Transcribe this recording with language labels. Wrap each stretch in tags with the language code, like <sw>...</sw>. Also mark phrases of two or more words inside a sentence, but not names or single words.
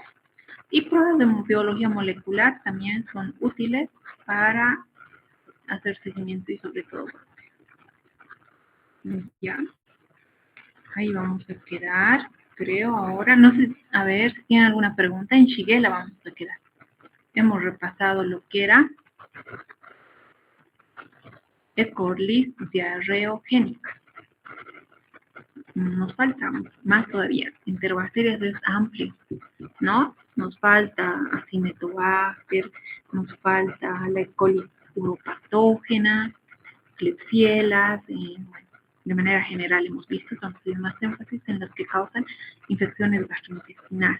<es>Y pruebas de biología molecular también son útiles para hacer seguimiento y sobre todo. Ya. Ahí vamos a quedar, creo, ahora. No sé, a ver si tienen alguna pregunta. En Shigella vamos a quedar. Hemos repasado lo que era E. coli diarreogénica. Nos falta más todavía. Enterobacterias es amplio, ¿no? Nos falta Acinetobacter, nos falta la E. coli uropatógena, Klebsiella, de manera general hemos visto, entonces más énfasis en las que causan infecciones gastrointestinales.</es>